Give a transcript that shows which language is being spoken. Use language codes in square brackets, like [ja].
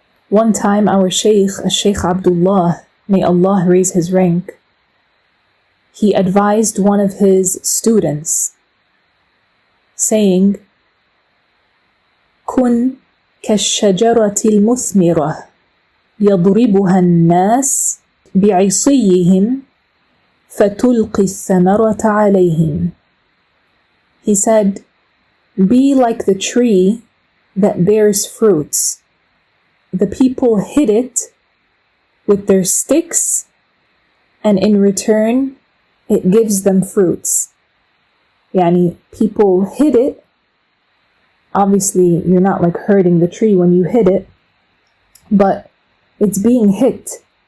[en] One time our Shaykh, Shaykh Abdullah, may Allah raise his rank, he advised one of his students, saying, Kun [ar] كالشجرة المثمرة يضربها الناس بعصيهم فتلقي الثمرة عليهم. [en] He said, be like the tree that bears fruits. The people hit it with their sticks, and in return, it gives them fruits. Yani, people hit it. Obviously, you're not like hurting the tree when you hit it, but it's being hit.